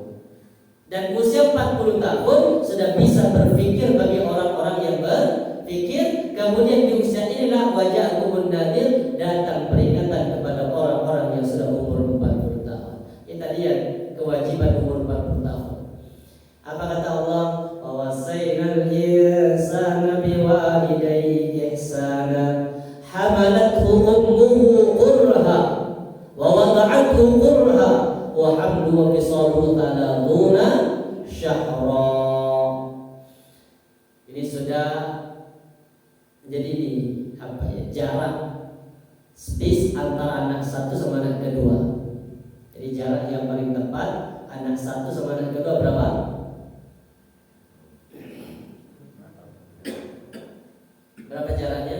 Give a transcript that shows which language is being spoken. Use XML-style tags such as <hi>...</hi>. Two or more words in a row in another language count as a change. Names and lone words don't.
<id>Dan usia 40 tahun sudah bisa berpikir bagi orang-orang yang berpikir. Kemudian di usia inilah</id> <ar>وجاءكم النذير,</ar> <id>datang peringatan kepada orang-orang yang sudah umur 40 tahun. Kita lihat kewajiban umur 40 tahun. Apa kata Allah?</id> <ar>ووصينا الإنسان بوالديه إحسانا حملته أمه كرها ووضعته كرها وحمله وفصاله 30 شهرا.</ar> <id>Ini sudah menjadi apa ya, jarak space antara anak satu sama anak kedua. Jadi jarak yang paling tepat anak satu sama anak kedua berapa? Berapa jaraknya?</id>